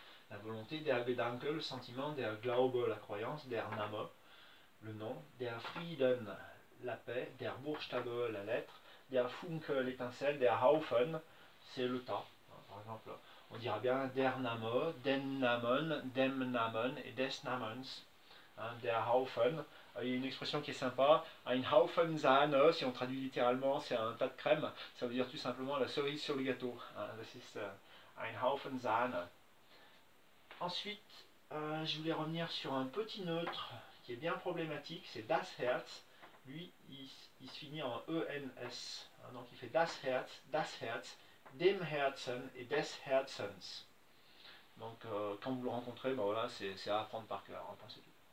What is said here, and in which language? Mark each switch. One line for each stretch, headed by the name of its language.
French: La volonté, der Gedanke, le sentiment, der Glaube, la croyance, der Name, le nom, der Frieden, la paix, der Buchstabe, la lettre, der Funke, l'étincelle, der Haufen, c'est le tas. Par exemple, on dira bien
German: der Name, den Namen, dem Namen
French: et
German: des Namens.
French: Hein, der Haufen. Il y a une expression qui est sympa,
German: ein Haufen Sahne,
French: si on traduit littéralement, c'est un tas de crème. Ça veut dire tout simplement la cerise sur le gâteau.
German: Hein, das ist ein Haufen Sahne.
French: Ensuite, je voulais revenir sur un petit neutre qui est bien problématique, c'est das Herz. Lui, il se finit en ENS. Hein, donc il fait
German: das Herz, dem Herzen
French: et
German: des Herzens.
French: Donc quand vous le rencontrez, ben voilà, c'est à apprendre par cœur, hein, c'est tout.